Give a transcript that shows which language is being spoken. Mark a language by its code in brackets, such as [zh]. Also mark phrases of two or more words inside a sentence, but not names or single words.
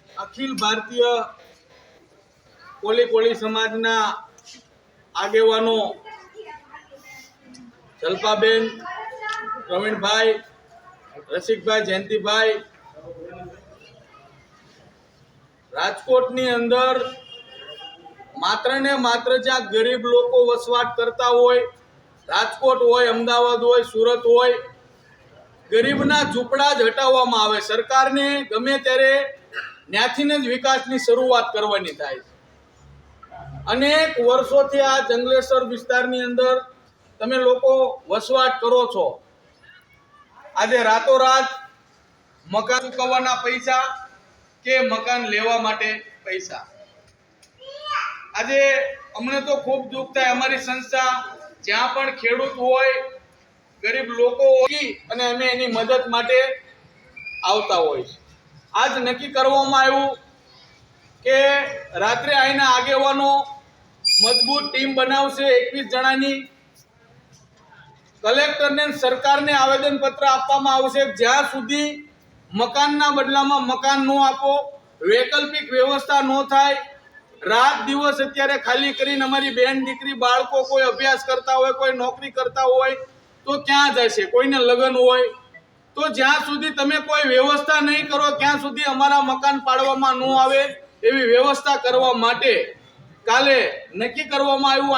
[gu] અખિલ ભારતીય કોળી સમાજના આગેવાનો જલપાબેન, પ્રવીણ ભાઈ, રસિક ભાઈ, જયંતી ભાઈ, રાજકોટની અંદર માત્ર ને માત્ર જ્યાં ગરીબ લોગ વસવાટ કરતા હોય, રાજકોટ હોય, અમદાવાદ હોય, સુરત હોય, ગરીબના ઝૂંપડા જ હટાવવામાં આવે। સરકારને ગમે ત્યારે ન્યાથીને જ વિકાસની શરૂઆત કરવાની થાય। અનેક વર્ષોથી આ જંગલેશ્વર વિસ્તારની અંદર તમે લોકો વસવાટ કરો છો। આજ રાતોરાત મકાન ચૂકવવાના પૈસા કે મકાન લેવા માટે પૈસા। આજ અમને તો ખૂબ દુખ થાય। અમારી સંસ્થા જ્યાં પણ ખેડૂત હોય, ગરીબ લોકો હોય અને અમે એની મદદ માટે આવતા હોય। આજ નક્કી કરવામાં આવ્યું કે રાત્રે આઈના આગેવાનો મજબૂત ટીમ બનાવશે 21 જણાની। કલેક્ટર ને સરકાર ને આવેદન પત્ર આપવામાં આવશે। જ્યાં સુધી મકાનના બદલામાં મકાન ન આપો, વૈકલ્પિક વ્યવસ્થા ન થાય, રાત દિવસ અત્યારે ખાલી કરીને અમારી બેન દીકરી બાળકો કોઈ અભ્યાસ કરતા હોય, કોઈ નોકરી કરતા હોય તો ક્યાં જશે, કોઈને લગ્ન હોય તો જ્યાં સુધી તમે કોઈ વ્યવસ્થા નહીં કરો ત્યાં સુધી અમારા મકાન પાડવામાં ન આવે એવી વ્યવસ્થા કરવા માટે કાલે નક્કી કરવામાં આવ્યું।